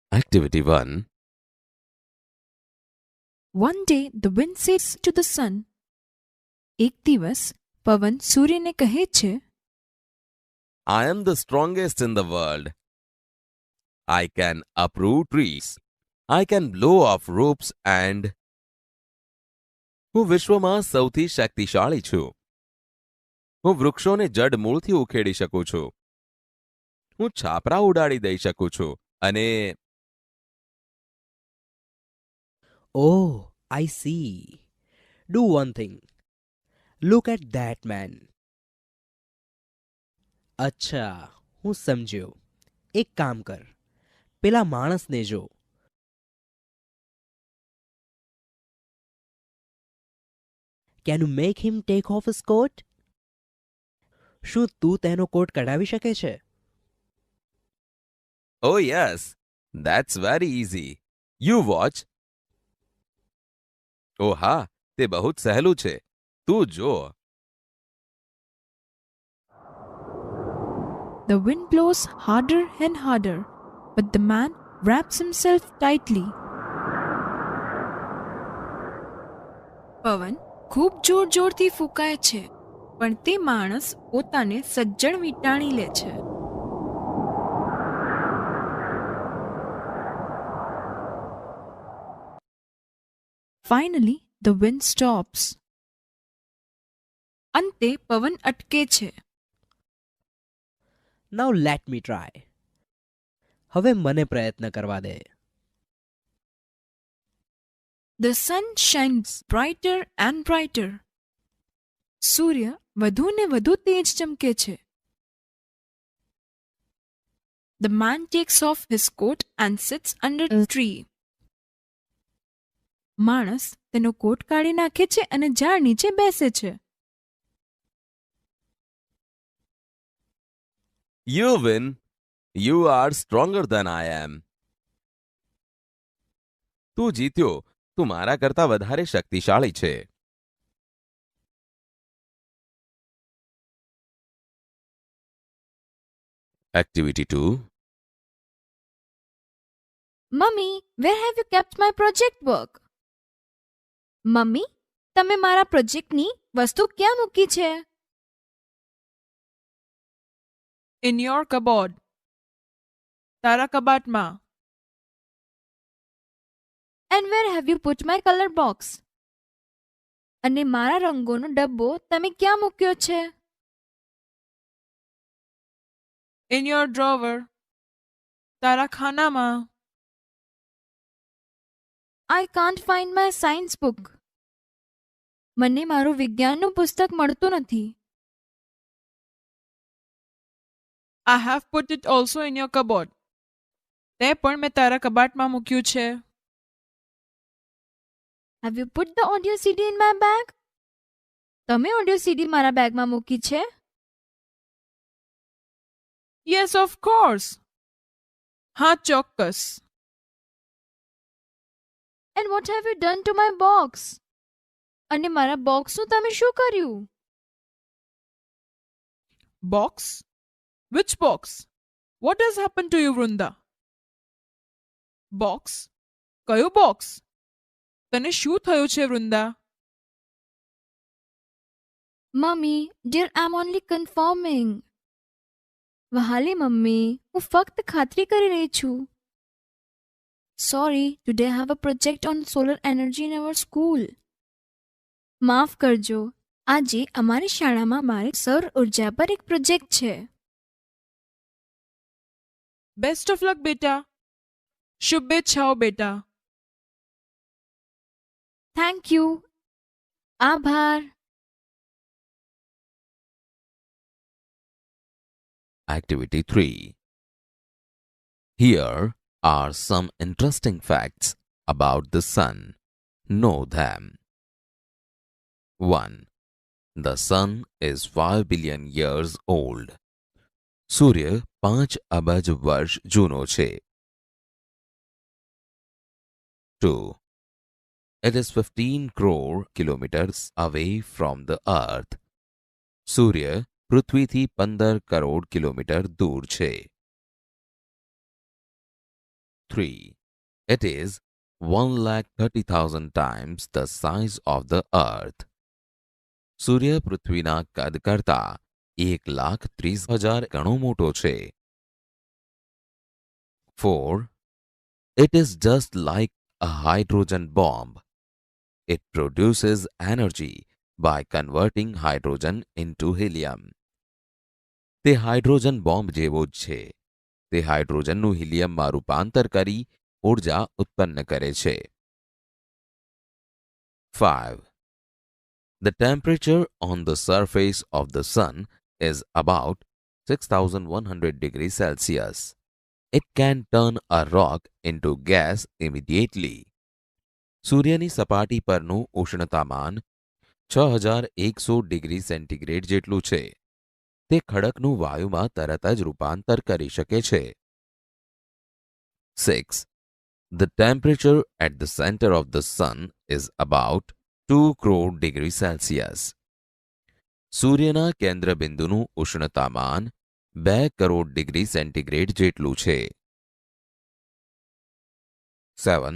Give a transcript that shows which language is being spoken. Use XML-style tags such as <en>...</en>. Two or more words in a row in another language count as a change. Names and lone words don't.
<en>Activity 1. One day the wind says to the sun,</en> <gu>એક દિવસ પવન સૂર્યને કહે છે,</gu> <en>I am the strongest in the world. I can uproot trees. I can blow off roofs and</en> <gu>હું વિશ્વમાં સૌથી શક્તિશાળી છું. હું વૃક્ષોને જડમૂળથી ઉખેડી શકું છું. હું છાપરા ઉડાડી દઈ શકું છું અને</gu> <en>Oh, I see. Do one thing. Look at that man.</en> <gu>અચ્છા, હું સમજ્યો. એક કામ કર. પેલા માણસને જો.</gu> <en>Can you make him take off his coat?</en> <gu>શું તું તેનો કોટ કઢાવી શકે છે?</gu> <en>oh yes, that's very easy. You watch.</en> <gu>oh હા, તે બહુ જ સહેલું છે. તું જો.</gu> <en>The wind blows harder and harder, but the man wraps himself tightly.</en> <gu>પવન ખૂબ જોર જોરથી ફૂંકાય છે, પણ તે માણસ પોતાને સજ્જડ વીંટાળી લે છે.</gu> <en>Finally, the wind stops.</en> <gu>અંતે પવન અટકે છે.</gu> <en>Now let me try.</en> <gu>હવે મને પ્રયત્ન કરવા દે.</gu> <en>The sun shines brighter and brighter.</en> <gu>સૂર્ય વધુ ને વધુ તેજ ચમકે છે.</gu> <en>The man takes off his coat and sits under the tree.</en> <gu>માણસ તેનો કોટ કાઢી નાખે છે અને ઝાડ નીચે બેસે છે.</gu> <en>You win. You are stronger than I am.</en> <gu>તું જીત્યો. તું મારા કરતા વધારે શક્તિશાળી છે.</gu> <en>Activity 2. મમ્મી, where have you kept my project work?</en> <gu>મમ્મી, તમે મારા પ્રોજેક્ટની વસ્તુ ક્યાં મૂકી છે?</gu> <en>In your cupboard.</en> <gu>તારા કબાટમાં.</gu> <en>And where have you put my color box?</en> <gu>અને મારા રંગોનો ડબ્બો તમે ક્યાં મૂક્યો છે?</gu> <en>In your drawer.</en> <gu>તારા ખાનામાં.</gu> <en>I can't find my science book.</en> <gu>મને મારું વિજ્ઞાનનું પુસ્તક મળતું નથી.</gu> <en>I have put it also in your cupboard.</en> <gu>તે પણ મેં તારા કબાટમાં મૂક્યું છે.</gu> <en>Have you put the audio CD in my bag?</en> <gu>તમે</gu> <en>audio CD</en> <gu>મારા બેગમાં મૂકી છે?</gu> <en>Yes, of course.</en> <gu>હા, ચોક્કસ.</gu> <en>And what have you done to my box?</en> <gu>અને મારા બોક્સનું તમે શું કર્યું?</gu> <en>Box? Which box? What has happened to you, Vrinda? Box?</en> <gu>કયું box? તને શું થયું છે, વૃંદા?</gu> <en>મમ્મી, dear, I'm only confirming.</en> <gu>વહાલી મમ્મી, હું ફક્ત ખાતરી કરી રહી છું.</gu> <en>Sorry, today I have a project on solar energy in our school.</en> <gu>માફ કરજો, આજે અમારી શાળામાં મારે સૌર ઉર્જા પર એક પ્રોજેક્ટ છે.</gu> <en>Best of luck, બેટા.</en> <gu>શુભેચ્છાઓ, બેટા.</gu> <en>Thank you. આભાર. Activity 3. Here are some interesting facts about the sun. Know them. 1. The sun is 5 billion years old.</en> <gu>સૂર્ય 5 અબજ વર્ષ જૂનો છે.</gu> <en>2. It is 15 crore kilometers away from the earth.</en> <gu>સૂર્ય પૃથ્વીથી 15 કરોડ કિલોમીટર દૂર છે.</gu> <en>3. It is 1,30,000 times the size of the earth.</en> <gu>સૂર્ય પૃથ્વીના કદ કરતા 1,30,000 ગણો મોટો છે.</gu> <en>4. It is just like a hydrogen bomb. It produces energy by converting hydrogen into helium.</en> <gu>તે</gu> <en>hydrogen bomb</en> <gu>જેવો જ છે. તે હાઇડ્રોજનનું હિલિયમમાં રૂપાંતર કરી ઊર્જા ઉત્પન્ન કરે છે.</gu> <en>5. The temperature on the surface of the sun is about 6,100 degrees Celsius. It can turn a rock into gas immediately.</en> <gu>સૂર્યની સપાટી પરનું ઉષ્ણતામાન 6,100</gu> <en>degree centigrade</en> <gu>જેટલું છે. તે ખડકનું વાયુમાં તરત જ રૂપાંતર કરી શકે છે.</gu> <en>6. The temperature at the center of the sun is about 2 crore degrees Celsius.</en> <gu>સૂર્યના કેન્દ્રબિંદુનું ઉષ્ણતામાન 2 કરોડ</gu> <en>degree centigrade</en> <gu>જેટલું છે.</gu> <en>7.</en>